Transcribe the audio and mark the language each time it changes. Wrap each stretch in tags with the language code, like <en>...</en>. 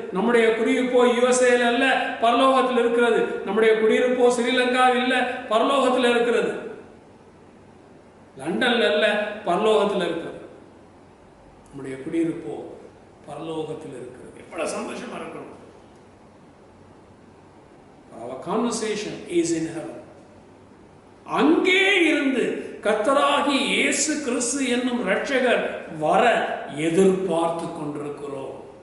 <ta>நம்முடைய குடியிருப்போ யுஎஸ்ஏல அல்ல, பரலோகத்தில் இருக்கிறது. நம்முடைய குடியிருப்போ ஸ்ரீலங்காவில் இல்ல, பரலோகத்தில் இருக்கிறது. லண்டன்ல அல்ல, பரலோகத்தில் இருக்கிறது. நம்முடைய குடியிருப்போ பரலோகத்தில் இருக்கிறது. எவ்வளவு சந்தோஷமா இருக்கணும்.</ta> <en>Our conversation is in heaven.</en> <ta>அங்கே இருந்து கர்த்தராகி இயேசு கிறிஸ்து என்னும் இரட்சகர் வர எதிர்பார்த்து கொண்டிருக்கிறோம்.</ta>